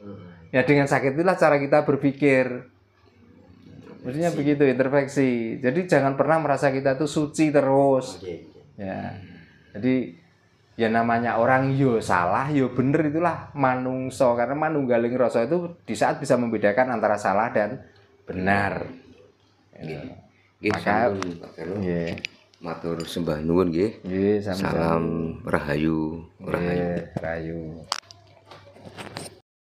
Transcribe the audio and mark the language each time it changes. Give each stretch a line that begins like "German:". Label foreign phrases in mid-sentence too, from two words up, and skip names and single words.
Indonesian: Ya dengan sakit itulah cara kita berpikir. Maksudnya begitu, introspeksi. Jadi jangan pernah merasa kita tuh suci terus. Ya. Jadi ya namanya orang
Javanese: yo salah yo bener,
Indonesian: itulah manungso, karena
Javanese: manunggaling rasa
Indonesian: itu di saat bisa membedakan antara salah dan benar.
Javanese: Nggih,
Indonesian: Maka
Javanese: sampun Pak Velo. nggih. Matur sembah nuwun nggih. Nggih, sami-sami.
Indonesian: Salam rahayu, rahayu.
Javanese: Nggih, rahayu.